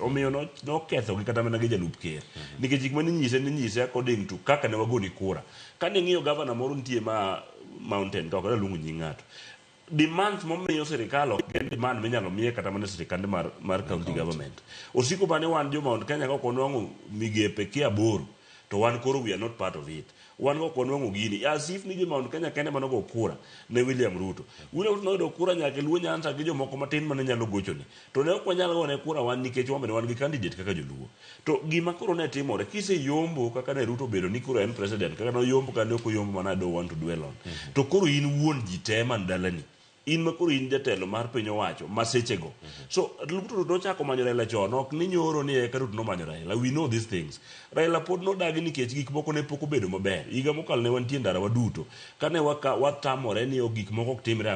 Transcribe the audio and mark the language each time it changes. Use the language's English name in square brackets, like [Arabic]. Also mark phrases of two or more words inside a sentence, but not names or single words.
[Luo (Kenya and Tanzania)] Omiyo noketho gi kata mana gi jalup ker. Nikech gik mane nyise [English] according to [Luo (Kenya and Tanzania)] kaka ne wagoni kura. Kane ng'iyo governor moro nitie ma Mountain to ok luongo nying ng'ato. Demands momiyo sirikal ok en demand minyalo miye kata mana sirikande mar [English] county government. [Luo (Kenya and Tanzania)] Osiko bane wan jo Mount Kenya ka konwang'o migepe kia boro to wan koro [English] we are not part of it. [Luo (Kenya and Tanzania)] Wan go konwang'o gini [English] as if [Luo (Kenya and Tanzania)] ni jo Mount Kenya kende manogo kura ne William Ruto. William Ruto noyudo kura nyaka Luo Nyanza gi jomoko matin mane nyalo gochone. To ne ok wanyalo gone kura wan nikech wan gi candidate kaka joluo. To gima koro ne timore kise yombo kaka ne Ruto bedo ni kuro en president kaka no yombo kane ok oyombo mana [English] I don't want to dwell on. [Luo (Kenya and Tanzania)] To koro in wuon ji te man dalani. In makoro in jatelo mar piny owacho masechego. So Ruto nochako manyo Raila chon ok ni nyoro ni eka Ruto nomanyo Raila. [English] We know these things. [Luo (Kenya and Tanzania)] Raila pod nodagi nikech gik moko ne pok obedo maber. Higa mokalo ne wantie ndara waduto kane watamore ni gik moko ok timre